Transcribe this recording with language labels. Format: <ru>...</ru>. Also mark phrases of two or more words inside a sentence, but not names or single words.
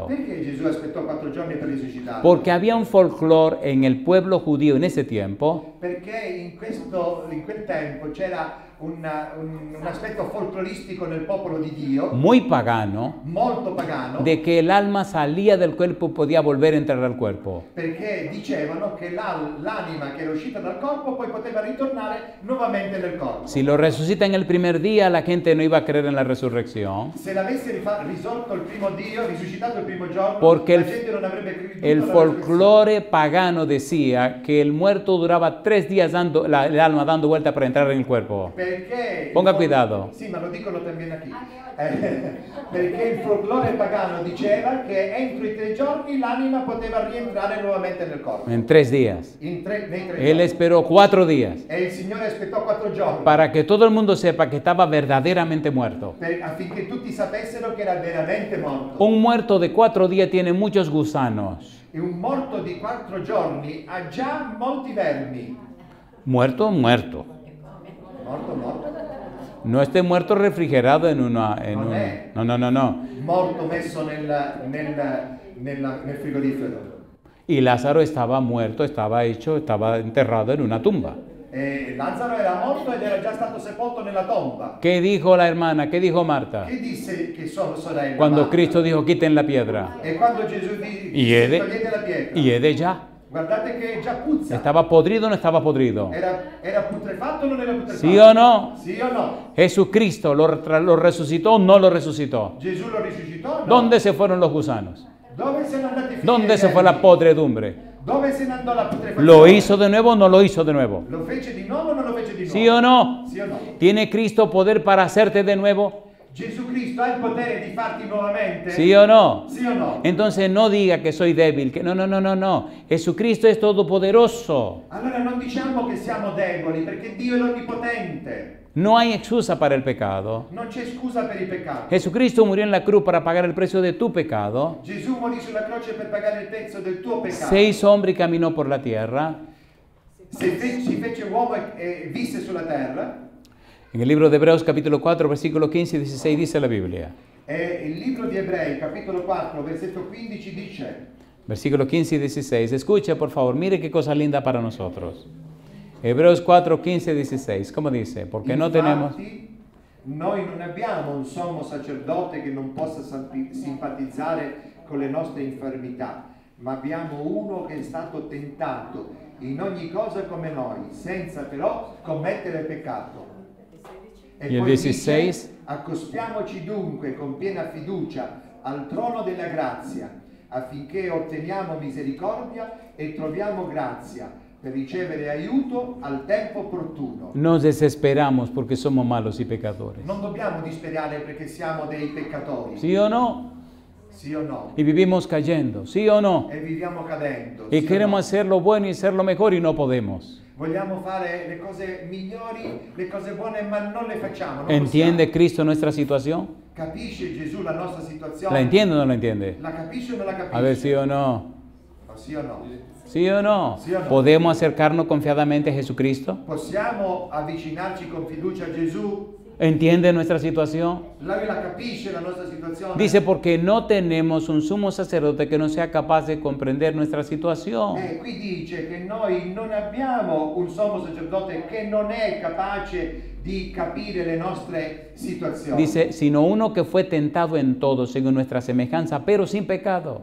<it>Perché Gesù aspettò 4 giorni per risuscitarlo?</it> <es>Porque había un folclore en el pueblo judío en ese tiempo</es> <it>Perché in quel tempo c'era un aspetto folcloristico nel popolo di Dio,</it> <es>muy pagano,</es> <it>molto pagano,</it> <es>de que el alma salía del cuerpo y podía volver a entrar al cuerpo.</es> <it>perché dicevano che l'anima che era uscita dal corpo poi poteva ritornare nuovamente nel corpo.</it> <es>Si lo resucitan el primer día, la gente no iba a creer en la resurrección,</es> <it>Se l'avesse risorto il primo Dio, risuscitato il primo giorno,</it> <es>porque</es> <it>la gente non avrebbe creduto</it> <es>el</es> <it>alla</it> <es>folclore pagano decía que el muerto duraba 3 días dando el alma dando vuelta para entrar en el cuerpo.</es> <it>Perché</it> <es>Ponga cuidado.</es> <it>Sì, ma lo dicono</it> <es>también aquí.</es> <it>Perché il folklore pagano diceva che entro i 3 giorni l'anima poteva rientrare nuovamente nel corpo.</it> <es>En 3 días.</es> <it>Nei 3</it> <es>Él</es> <it>giorni.</it> <es>esperó 4 días</es> <it>E il Signore aspettò 4 giorni</it> <es>para que todo el mundo sepa que estaba verdaderamente muerto.</es> <it>affinché tutti sapessero che era veramente morto.</it> <es>Un muerto de 4 días tiene muchos gusanos.</es> <it>E un morto di 4 giorni ha già molti vermi.</it> <es>Muerto, muerto.</es> <it>Morto.</it> <es>No esté muerto refrigerado en una... No.</es> <it>Morto messo nel frigorifero.</it> <es>Y Lázaro estaba muerto, estaba enterrado en una tumba.</es> <it>E Lazzaro era morto ed era già stato sepolto nella tomba.</it> <es>¿Qué dijo la hermana? ¿Qué dijo Marta?</es> <it>Che disse che sua sorella?</it> <es>Cuando</es> <it>Marta?</it> <es>Cristo dijo, quiten la piedra.</es> <it>E quando Gesù disse</it> <es>Y</es> <it>togliete la pietra.</it> <es>y de ya.</es> <it>Guardate che già puzza.</it> <es>¿Estaba podrido o no estaba podrido?</es> <it>Era putrefatto o non era putrefatto?</it> <es>¿Sí o no?</es> <it>Sì o no?</it> <es>¿Jesucristo lo resucitó o no lo resucitó?</es> <it>Gesù lo risuscitò?</it> <es>No. ¿Dónde se fueron los gusanos?</es> <it>Dove se ne andati a finire?</it> <es>¿Dónde se fue la podredumbre?</es> <it>Dove se ne andò la putrefazione?</it> <es>¿Lo hizo de nuevo o no lo hizo de nuevo?</es> <it>Lo fece di nuovo o non lo fece di nuovo?</it> <es>¿Sí o no?</es> <it>Sì o no?</it> <es>¿Tiene Cristo poder para hacerte de nuevo?</es> <it>Gesù Cristo ha il potere di farti nuovamente?</it> <es>¿Sí o no?</es> <it>Sì o no?</it> <es>Entonces no diga que soy débil, que no. Jesucristo es todopoderoso.</es> <it>Allora non diciamo che siamo deboli perché Dio è l'onnipotente.</it> <es>No hay excusa para el pecado.</es> <it>Non c'è scusa per il peccato.</it> <es>Jesucristo murió en la cruz para pagar el precio de tu pecado.</es> <it>Gesù morì sulla croce per pagare il prezzo del tuo peccato.</it> <es>Se hizo hombre y caminó por la tierra.</es> <it>Si fece uomo e visse sulla terra.</it> <es>En el libro de Hebreos capítulo 4, versículo 15 y 16 dice la Biblia. E il libro di Ebrei, capitolo 4, versetto 15 dice, Versículo 15 y 16. Escuche, por favor, mire qué cosa linda para nosotros. Hebreos 4, 15 y 16. ¿Cómo dice? Porque no tenemos...</es> <it>Noi non abbiamo un sommo sacerdote che non possa simpatizzare con le nostre infermità, ma abbiamo uno che è stato tentato in ogni cosa come noi, senza però commettere peccato. E il poi 16? dice, accostiamoci dunque con piena fiducia al trono della grazia, affinché otteniamo misericordia e troviamo grazia per ricevere aiuto al tempo opportuno.</it> <es>Nos desesperamos porque somos malos y pecadores.</es> <it>Non dobbiamo disperare perché siamo dei peccatori.</it> <es>¿Sí o no?</es> <it>Sì o no?</it> <es>Y vivimos cayendo. ¿Sí o no?</es> <it>E viviamo cadendo.</it> <es>Y</es> <it>sì o</it> <es>queremos</es> <it>no?</it> <es>hacer lo bueno y ser lo mejor y no podemos.</es> <it>Vogliamo fare le cose migliori, le cose buone, ma non le facciamo. Non</it> <es>¿Entiende</es> <it>possiamo.</it> <es>Cristo nuestra situación?</es> <it>Capisce Gesù la nostra situazione?</it> <es>¿La entiende o no la entiende?</es> <it>La capisce o non la capisce?</it> <es>A ver, ¿sí o no?</es> <it>Sì o no?</it> <es>¿Sí o no? Sí o no. ¿Podemos acercarnos confiadamente a Jesucristo?</es> <it>Possiamo avvicinarci con fiducia a Gesù?</it> <es>¿Entiende nuestra situación?</es> <it>Lei la capisce la nostra situazione?</it> <es>Dice, porque no tenemos un sumo sacerdote que no sea capaz de comprender nuestra situación.</es> <it>Qui dice che noi non abbiamo un sommo sacerdote che non è capace di capire le nostre situazioni.</it> <es>Dice, sino uno que fue tentado en todo según nuestra semejanza, pero sin pecado.</es>